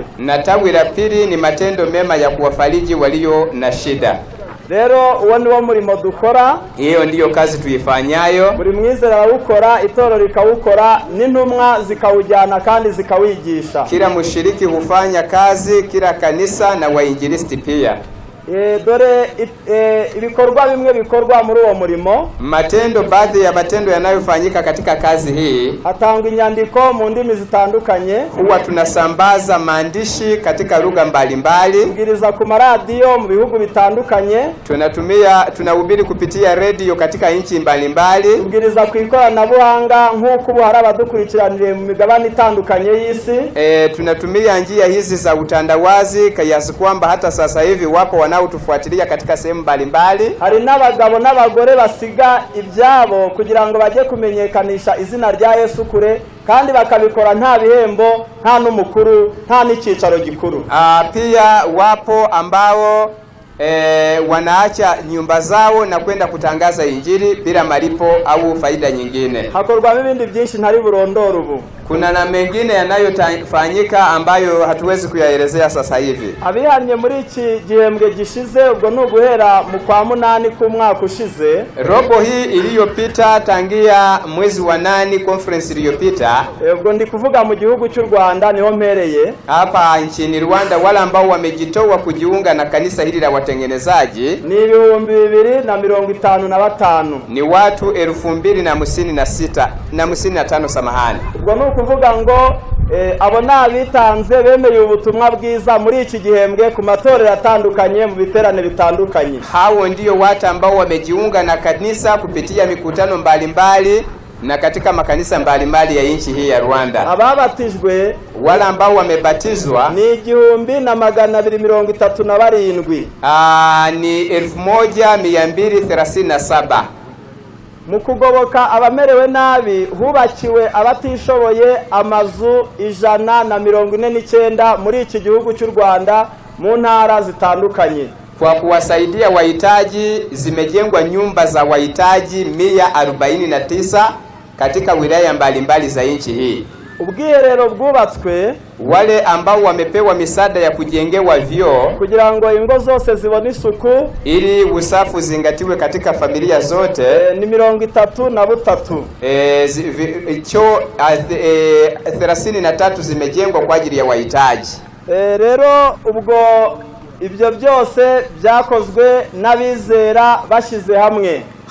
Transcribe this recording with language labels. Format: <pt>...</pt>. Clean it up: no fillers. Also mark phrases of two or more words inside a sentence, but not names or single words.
<sw>Na tawi la pili ni matendo mema ya kuwafariji walio na shida.</sw> <rw>Rero uwo ni wo murimo dukora,</rw> <sw>hiyo ndiyo kazi tuifanyayo.</sw> <rw>Buri mwizera awukora, itorero rikawukora, n'intumwa zikawujyana kandi zikawigisha.</rw> <sw>Kila mushiriki hufanya kazi, kila kanisa na wainjilisti pia.</sw> <rw>Dore ibikorwa bimwe bikorwa muri uwo murimo.</rw> <sw>Matendo, baadhi ya matendo yanayofanyika katika kazi hii.</sw> <rw>Hatangwa inyandiko mu ndimi zitandukanye.</rw> <sw>Huwa tunasambaza maandishi katika lugha mbalimbali.</sw> <rw>Tubwiriza ku maradiyo mu bihugu bitandukanye.</rw> <sw>Tunahubiri kupitia radio katika nchi mbalimbali.</sw> <rw>Tubwiriza ku ikoranabuhanga nk'uko ubu hari abadukurikiranire mu migabane itandukanye y'isi.</rw> <sw>Tunatumia njia hizi za utandawazi kiasi kwamba hata sasa hivi wapo wanaotufuatilia katika sehemu mbalimbali.</sw> <rw>Hari n'abagabo n'abagore basiga ibyabo kugira ngo bajye kumenyekanisha izina rya Yesu kure, kandi bakabikora nta bihembo, nta n'umukuru, nta n'icicaro gikuru.</rw> <sw>Pia wapo ambao wanaacha nyumba zao na kwenda kutangaza injili bila malipo au faida nyingine.</sw> <rw>Hakorwa ibindi byinshi ntari burondoro ubu.</rw> <sw>Kuna na mengine yanayofanyika ambayo hatuwezi kuyaelezea sasa hivi.</sw> <rw>Abihanye muri iki gihembwe gishize, ubwo no guhera mu kwa 8 ku mwaka ushize,</rw> <sw>robo hii iliyopita tangia mwezi wa 8 conference iliyopita,</sw> <rw>ubwo ndi kuvuga mu gihugu cy'u Rwanda niho mpereye</rw> <sw>hapa nchini Rwanda, wala ambao wamejitoa kujiunga na kanisa hili la watengenezaji</sw> <rw>ni 2,255.</rw> <sw>Ni watu 2,056 samahani.</sw> <rw>Ubwo no kuvuga ngo abo nabitanze bemeye ubutumwa bwiza muri iki gihembwe ku matorero atandukanye mu biterane bitandukanye.</rw> <sw>Hao ndio watu ambao wamejiunga na kanisa kupitia mikutano mbalimbali na katika makanisa mbalimbali ya nchi hii ya Rwanda.</sw> <rw>Ababatijwe,</rw> <sw>wala ambao wamebatizwa</sw> <rw>ni 1,237.</rw> <sw>Ni 1,237.</sw> <rw>Mu kugoboka abamerewe nabi hubakiwe abatishoboye amazu 149 muri iki gihugu cy'u Rwanda mu ntara zitandukanye.</rw> <sw>Kwa kuwasaidia wahitaji zimejengwa nyumba za wahitaji 149 katika wilaya mbalimbali za nchi hii.</sw> <rw>Ubwiherero bwubatswe,</rw> <sw>wale ambao wamepewa misaada ya kujengewa vyoo</sw> <rw>kugira ngo ingo zose zibone isuku,</rw> <sw>ili usafi uzingatiwe katika familia zote,</sw> <rw>ni 33.</rw> <sw>Choo 33 zimejengwa kwa ajili ya wahitaji.</sw> <rw>Rero ubwo ibyo byose byakozwe n'abizera bashize hamwe.</rw>